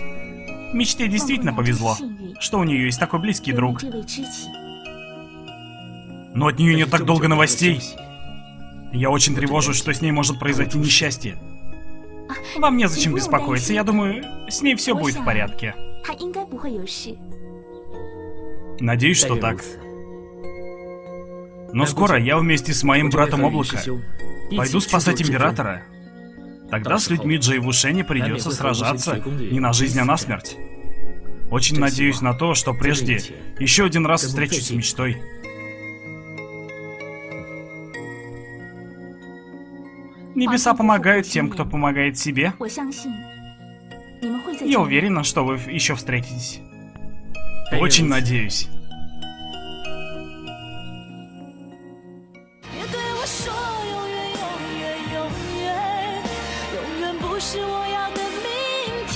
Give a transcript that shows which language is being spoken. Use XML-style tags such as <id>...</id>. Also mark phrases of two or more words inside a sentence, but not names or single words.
<ru>Мечте действительно повезло, что у нее есть такой близкий друг. Но от нее нет так долго новостей. Я очень тревожусь, что с ней может произойти несчастье. Вам незачем беспокоиться, я думаю, с ней все будет в порядке.</ru> <zh>他应该不会有事。</zh> <ru>Надеюсь, что так. Но скоро я вместе с моим братом Облако пойду спасать Императора. Тогда с людьми Джейвушене придется сражаться не на жизнь, а на смерть. Очень надеюсь на то, что прежде еще один раз встречусь с мечтой. Небеса помогают тем, кто помогает себе.</ru> <zh>我相信你们会在</zh> <ru>Я уверена, что вы еще встретитесь. Очень надеюсь.</ru> <zh>别对我说永远永远永远，永远不是我要的明天。</zh>